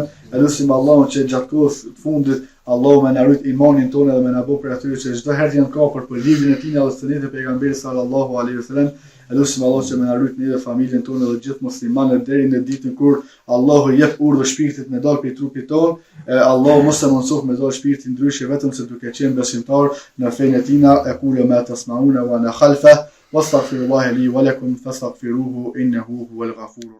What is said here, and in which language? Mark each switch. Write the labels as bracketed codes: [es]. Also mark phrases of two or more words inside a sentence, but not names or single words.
[sq] Lutim Allahun që gjatë kohës të fundit Allahu më na rrit imanin tonë dhe më na bëj për atyre që çdo herë janë kapur për librin e tij dhe sunetin e pejgamberit [ar] صلى الله عليه وسلم. [sq] Lutim Allahun që më na rrit ne dhe familjen tonë dhe gjithë muslimanët deri në ditën kur Allahu jep urdhë shpirtit me dal prej trupit tonë. Allahu mos e mundsof me dal shpirtin ndryshe vetëm se duke qenë besimtar në fenë e tina. [ar] أقول ما تسمعون وأنا خلف واستغفر الله لي ولكم فاستغفروه إنه هو الغفور.